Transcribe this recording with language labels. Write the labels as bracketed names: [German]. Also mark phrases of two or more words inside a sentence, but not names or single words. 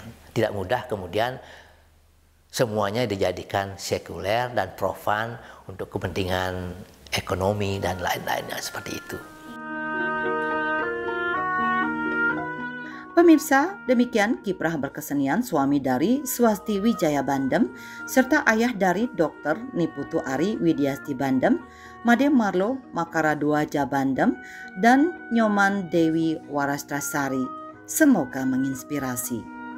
[Indonesian] Tidak mudah kemudian semuanya dijadikan sekuler dan profan untuk kepentingan ekonomi dan lain-lainnya seperti itu. Pemirsa, demikian kiprah berkesenian suami dari Swasti Wijaya Bandem serta ayah dari Dr. Niputu Ari Widiasti Bandem, Made Marlo Makaraduaja Bandem, dan Nyoman Dewi Warastrasari. Semoga menginspirasi.